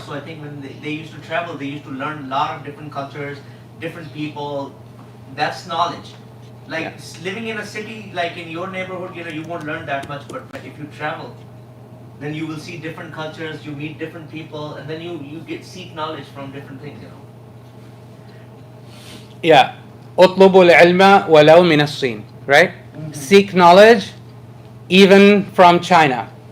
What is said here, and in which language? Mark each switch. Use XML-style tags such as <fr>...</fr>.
<en>So I think when they used to travel, they used to learn a lot of different cultures, different people. That's knowledge. Like living in a city, like in your neighborhood, you won't learn that much. But if you travel, then you will see different cultures, you meet different people, and then you seek knowledge from different things, Yeah.</en> <ar>اطلبوا العلم ولو من الصين.</ar> <en>Right? Seek knowledge even from China.</en>